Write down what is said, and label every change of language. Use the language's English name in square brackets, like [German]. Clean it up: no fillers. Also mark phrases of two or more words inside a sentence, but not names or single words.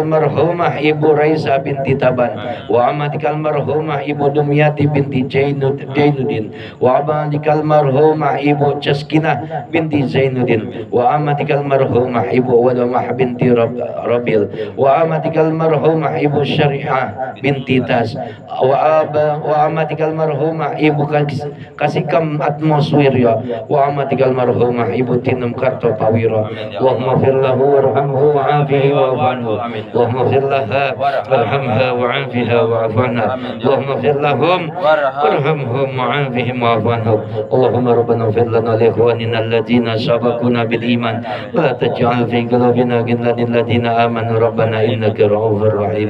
[Arabic] almarhumah Ibu Raisa binti Taban, wa amatika almarhumah Ibu Dumyati binti Jainuddin, wa amatika almarhumah Ibu Chaskinah binti Zainuddin, wa amatika almarhumah Ibu Walamah binti Rabil, wa amatika almarhumah Ibu Syariah binti Tas, wa amatika almarhumah Ibu Kasikam Atmoswirya, wa amatika almarhumah Ibu Tinum Karto Pawira. اللهم اغفر له وارحمه وعافه واعف عنه. اللهم اغفر لها وارحمها وعافها واعف عنها. اللهم اغفر لهم وارحمهم وعافهم واعف عنه. اللهم ربنا اغفر لنا لإخواننا الذين سبقونا بالإيمان ولا تجعل في قلوبنا غلا للذين آمنوا ربنا إنك رؤوف رحيم.